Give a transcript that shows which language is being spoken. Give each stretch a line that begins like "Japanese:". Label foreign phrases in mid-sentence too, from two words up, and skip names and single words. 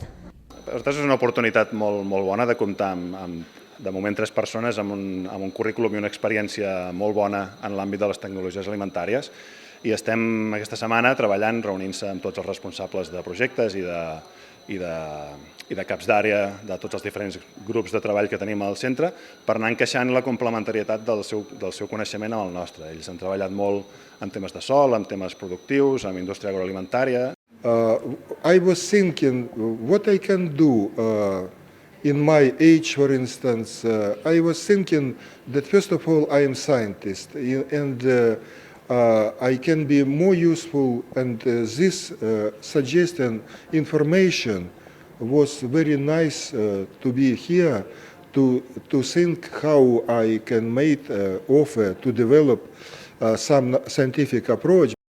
Catalan: Per nosaltres és una oportunitat molt bona de comptar amb de moment 3 persones amb un currículum i una experiència molt bona en l'àmbit de les tecnologies alimentàries i estem aquesta setmana treballant, reunint-se amb tots els responsables de projectes i de caps d'àrea de tots els diferents grups de treball que tenim al centre per anar encaixant la complementarietat del seu coneixement amb el nostre. Ells han treballat molt en temes de sòl, en temes productius, en indústria agroalimentària.
English: I was thinking what I can do in my age, for instance. I was thinking that first of all I am a scientist and I can be more useful, and this suggestion, information was very nice to be here to think how I can make offer to develop some scientific approach.